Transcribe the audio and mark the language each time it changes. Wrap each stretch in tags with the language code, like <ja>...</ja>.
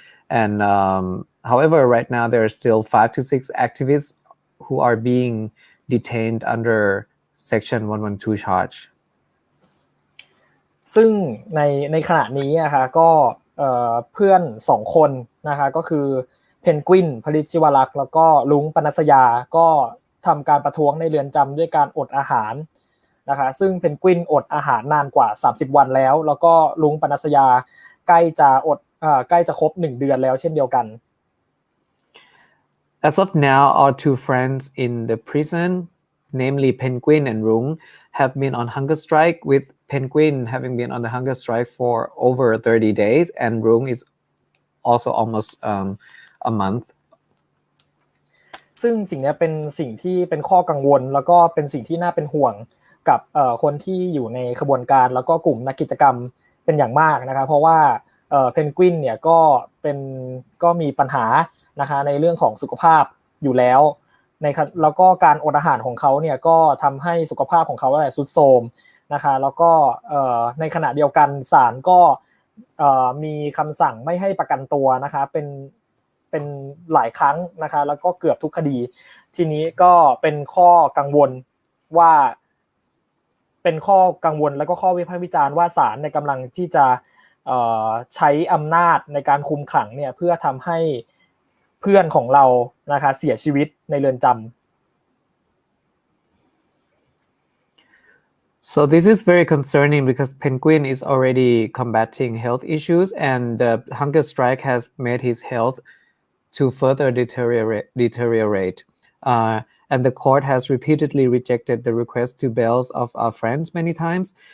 <en>And however, right now there are still 5 to 6 activists who are being detained under Section 112 charge.</en> <th>ซึ่งในขณะนี้นะคะก็เพื่อน2คนนะคะก็คือเพนกวินผลิตชิวลักษณ์แล้วก็ลุงปนัสยาก็ทำการประท้วงในเรือนจำด้วยการอดอาหารนะคะซึ่งเพนกวินอดอาหารนานกว่า30วันแล้วก็ลุงปนัสยาใกล้จะครบ1เดือนแล้วเช่นเดียวกัน</th> <en>As of now, our 2 friends in the prison, namely Penguin and Rung, have been on hunger strike, with Penguin having been on the hunger strike for over 30 days, and Rung is also almost a month.</en> <th>ซึ่งสิ่งนี้เป็นสิ่งที่เป็นข้อกังวลแล้วก็เป็นสิ่งที่น่าเป็นห่วงกับคนที่อยู่ในขบวนการแล้วก็กลุ่มนักกิจกรรมเป็นอย่างมากนะคะเพราะว่าเพนกวินเนี่ยก็มีปัญหานะคะในเรื่องของสุขภาพอยู่แล้วแล้วก็การอดอาหารของเขาเนี่ยก็ทำให้สุขภาพของเขาทรุดโทรม นะคะแล้วก็ในขณะเดียวกันศาลก็มีคำสั่งไม่ให้ประกันตัวนะคะเป็นหลายครั้งนะคะแล้วก็เกือบทุกคดีทีนี้ก็เป็นข้อกังวลว่าเป็นข้อกังวลแล้วก็ข้อวิพากษ์วิจารณ์ว่าศาลในกำลังที่จะใช้อำนาจในการคุมขังเนี่ยเพื่อทำให้เพื่อนของเรานะคะเสียชีวิตในเรือนจำ</th> <en>So this is very concerning because Penguin is already combating health issues and the hunger strike has made his health to further deteriorate. And the court has repeatedly rejected the request to bail of our friends many times.</en>